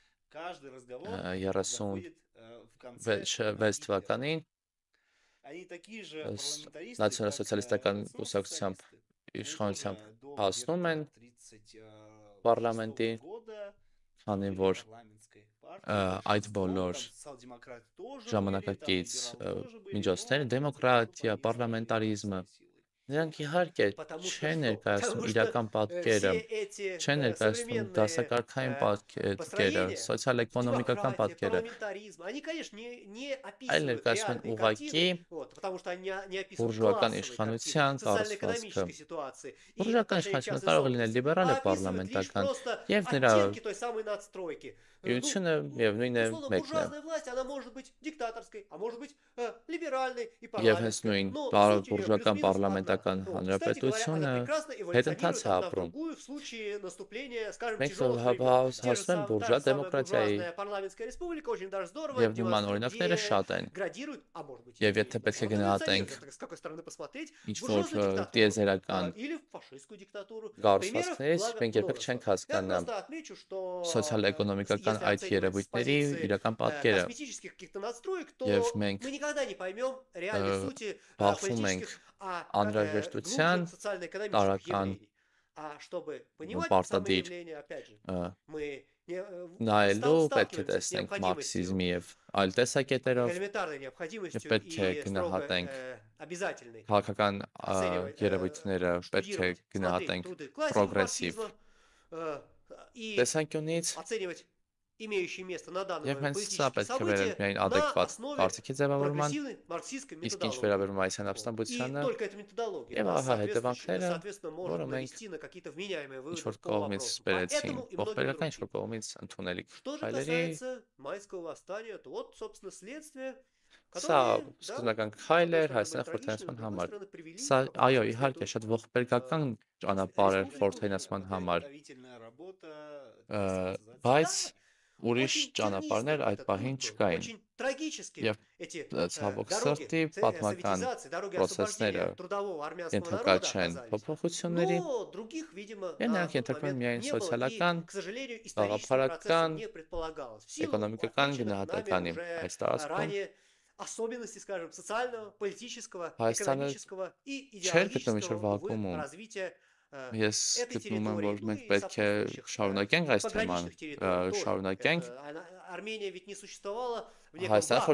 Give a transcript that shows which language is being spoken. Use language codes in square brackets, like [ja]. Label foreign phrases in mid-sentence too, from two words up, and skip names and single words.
[hy] 36 թվականին նացիոնալ-սոցիալիստական կուսակցությամբ իշխանությամբ հասնում են պարլամենտի, քանի որ այդ բոլոր ժամանակակից միջոցները, դեմոկրատիա, պարլամենտարիզմը, Նրանք իհարկե [ru] Потому что [hy] չեն [ru] что? [hy] ներկայացնում [ru] Потому что [hy] իրական պատկերը, [ru] все эти [hy] չեն ներկայացնում [ru] современные [hy] դասակարգային պատկերը, [ru] построения [hy] սոցիալ-էկոնոմիկական [ru] демократии, [hy] պատկերը, [ru] парламентаризма, они, конечно, не [hy] այլ [ru] описывают [hy] ներկայացնում են [ru] реальные [hy] ուղղակի [ru] картины, вот, потому что они не описывают [hy] բուրժուական [ru] классовые картины, [hy] իշխանության կառուցվածքը։ [ru] социально-экономической ситуации и [hy] Բուրժուական [ru] отношения к [hy] իշխանությունը [ru] частной [hy] կարող է լինել [ru] собственности, [hy] լիբերալ [ru] а [hy] է [ru] описывают лишь [hy] պարլամենտական, [ru] просто [hy] եւ նրա [ru] оттенки той самой надстройки. [hy] Իրությունը միևնույն է [ru] Условно, [hy] մեկն է։ [ru] буржуазная власть, она может быть диктаторской, а может быть либеральной и [hy] Եվ հենց [ru] парламентской. [hy] նույն [ru] Но суть ее [hy] բուրժուական [ru] плюс-минус одна. [hy] պարլամենտական [ru] Вот. Кстати говоря, она [hy] հանրապետությունը [ru] прекрасно [hy] հետընթաց [ru] эволюционирует [hy] է [ru] одна в [hy] ապրում։ [ru] другую в случае наступления, скажем, [hy] Մենք [ru] тяжелых времен. [hy] հասնում ենք [ru] Та [hy] բուրժուա [ru] же самая [hy] դեմոկրատիայի [ru] буржуазная парламентская республика очень даже здорово [hy] եւ նման [ru] демонстрирует, [hy] օրինակները [ru] где [hy] շատ են։ [ru] градирует, а может быть [hy] Եվ [ru] и [hy] եթե պետք է [ru] эволюционирует, [hy] գնահատենք [ru] это с какой стороны посмотреть, [hy] ինչ որ [ru] буржуазную диктатуру [hy] տիեզերական [ru] или фашистскую диктатуру. Примеров, [hy] կառուցվածքներից [ru] благо, [hy] մենք երբեք [ru] множество. [hy] չենք [ru] Я [hy] հասկանա [ru] просто отмечу, что [hy] սոցիալ-էկոնոմիկական [ru] если [hy] այդ [ru] оценивать с [hy] երևույթների [ru] позиции [hy] իրական պատկերը [ru] косметических каких-то надстроек, то [hy] եւ մենք [ru] мы никогда не поймем реальной сути [hy] բախվում ենք [ru] политических, а [hy] անհրաժեշտության [ru] глубже социально-экономических [hy] տարական [ru] явлений. А чтобы понимать самые [hy] պարտադիր [ru] явления, опять же, [hy] ը, [ru] мы [hy] նայելու պետք է [ru] сталкиваемся с [hy] տեսնենք [ru] необходимостью, [hy] մարքսիզմի եւ այլ տեսակետերով [ru] элементарной [hy] եւ [ru] необходимостью [hy] պետք է [ru] и строго [hy] գնահատենք [ru] обязательной [hy] քաղաքական [ru] оценивать, [hy] երևույթները պետք է [ru] штудировать, смотреть [hy] գնահատենք [ru] труды классика [hy] պրոգրեսիվ [ru] марксизма и [hy] տեսանկյունից [ru] оценивать имеющие место на данный [hy] եւ [ru] момент [hy] հենց սա [ru] политические [hy] պետք է վերել [ru] события [hy] միայն [ru] на [hy] adekvat [ru] основе [hy] կարծիքի ձևավորման, [ru] прогрессивной марксистской [hy] իսկ ինչ [ru] методологии. [hy] վերաբերում է այս [ru] Вот. И [hy] հանրապետությանը [ru] только эта методология [hy] եւ [ru] нас [hy] ահա հետևանքները, [ru] соответственно может [hy] որը մենք [ru] навести на какие-то вменяемые [hy] ինչ [ru] выводы [hy] որ [ru] по [hy] կողմից [ru] вопросу. [hy] բերեցին [ru] Поэтому и многим [hy] ողբերգական, ինչ որ [ru] другим. [hy] կողմից ընդունելի [ru] Что же [hy] քայլերի, [ru] касается майского восстания, то вот, собственно, следствие, [hy] սա [ru] которые, да, [hy] սկզբնական [ru] с [hy] քայլ [ru] одной [hy] էր [ru] стороны, были [hy] Հայաստանի [ru] трагичны, [hy] խորհրդանացման [ru] с другой [hy] համար։ [ru] стороны, привели [hy] Սա [ru] к [hy] այո, [ru] определенному [hy] իհարկե, շատ ողբերգական ճանապարհ էր խորհրդանացման համար, [ru] Подготовительная работа, [hy] ը, [ru] так сказать. [hy] բայց ուրիշ [ru] очень [hy] ճանապարհներ [ru] тернистый [hy] այդ [ru] этот [hy] պահին [ru] путь был, [hy] չկային։ [ru] очень трагические [hy] Եվ [ru] эти [hy] ցավոք [ru] дороги [hy] սրտի պատմական [ru] советизации, дороги [hy] process-ները [ru] освобождения трудового армянского [hy] ենթակա [ru] народа [hy] չեն [ru] оказались. [hy] փոփոխությունների, [ru] Но других, видимо, [hy] եւ [ru] на [hy] նրանք [ru] тот [hy] ենթարկվում են [ru] момент [hy] միայն [ru] не было, и, [hy] սոցիալական, [ru] к сожалению, историческим [hy] գաղափարական, [ru] процессом не предполагалось. В силу [hy] էկոնոմիկական [ru] отмеченных нами [hy] գնահատականի [ru] уже [hy] այս տարածքում [ru] ранее особенностей, скажем, социального, политического, [hy] Հայաստանը [ru] экономического и [hy] չէր գտնում ինչ-որ [ru] идеологического, увы, [hy] վակուումում։ [ru] развития [hy] Ես [ru] этой [hy] գտնում եմ, [ru] территории, [hy] որ [ru] ну [hy] մենք [ru] и [hy] պետք է [ru] сопутствующих [hy] շարունակենք այս թեման, [ru] пограничных территорий тоже. [hy] շարունակենք [ru] Армения ведь не существовала в неком [hy] Հայաստանի [ru] вакууме.